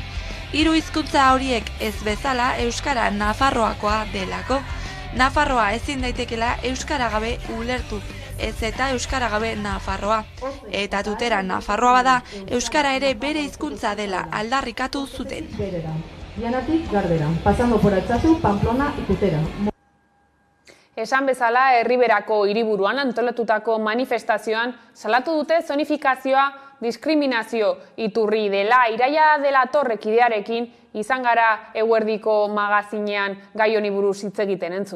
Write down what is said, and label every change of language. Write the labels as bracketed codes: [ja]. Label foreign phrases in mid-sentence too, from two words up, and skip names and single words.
[eu] 3 hizkuntza horiek ez bezala euskara Nafarroakoa delako. Nafarroa ezin daitekela euskara gabe ulertu, ez eta euskara gabe Nafarroa. Eta Tutera Nafarroa bada, euskara ere bere hizkuntza dela aldarrikatu zuten. Dianatik Gardera, [es] pasando por Altsasu, Pamplona y Tutera. [eu] Esan bezala, Erriberako hiriburuan antolatutako manifestazioan salatu dute zonifikazioa diskriminazio iturri dela. Iraia dela Torrekidearekin izan gara eguerdiko magazinean gai honi buruz hitz egiten entzun.